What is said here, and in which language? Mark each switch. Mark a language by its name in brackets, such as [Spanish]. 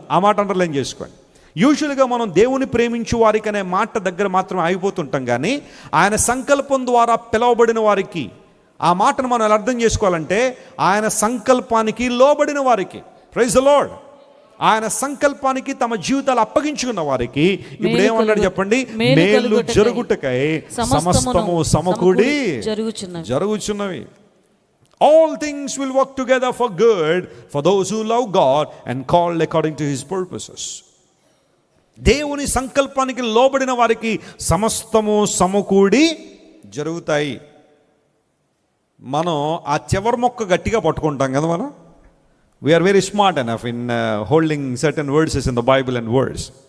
[Telugu] ఆ మాట అండర్లైన్ చేసుకోండి. యూజువల్గా మనం దేవుని ప్రేమించు వారికి అనే మాట దగ్గర మాత్రం ఆగిపోతుంటాం, కానీ ఆయన సంకల్పం ద్వారా పిలువబడిన వారికి, ఆ మాటను మనం ఎలా అర్థం చేసుకోవాలంటే ఆయన సంకల్పానికి లోబడిన వారికి. [English] Praise the Lord. [Telugu] ఆయన సంకల్పానికి తమ జీవితాలు అప్పగించుకున్న వారికి ఇప్పుడు ఏమన్నాడు చెప్పండి? మేలు జరుగుటకై సమస్తము సమకూడి జరుగుచున్నవి. [English] All things will work together for good for those who love God and called according to his purposes. [Telugu] దేవుని సంకల్పానికి లోబడిన వారికి సమస్తము సమకూడి జరుగుతాయి. మనం ఆ చివరి మొక్క గట్టిగా పట్టుకుంటాం కదా మనం. [English] We are very smart enough in holding certain verses in the Bible and words.